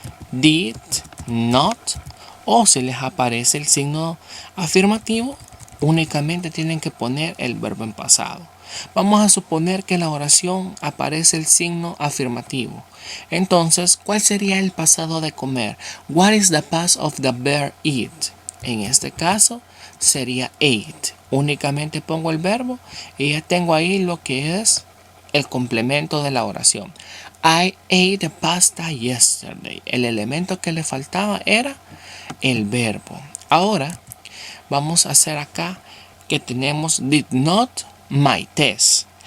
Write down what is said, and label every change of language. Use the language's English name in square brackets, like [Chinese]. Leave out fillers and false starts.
[English] Did not. [Spanish] O si les aparece el signo afirmativo, únicamente tienen que poner el verbo en pasado. Vamos a suponer que en la oración aparece el signo afirmativo. Entonces, ¿cuál sería el pasado de comer? [English] What is the past of the verb eat? [Spanish] En este caso sería ate. Únicamente pongo el verbo y ya tengo ahí lo que es el complemento de la oración. [English] I ate pasta yesterday. [Spanish] El elemento que le faltaba era el verbo. Ahora vamos a hacer acá que tenemos [English] did not my test.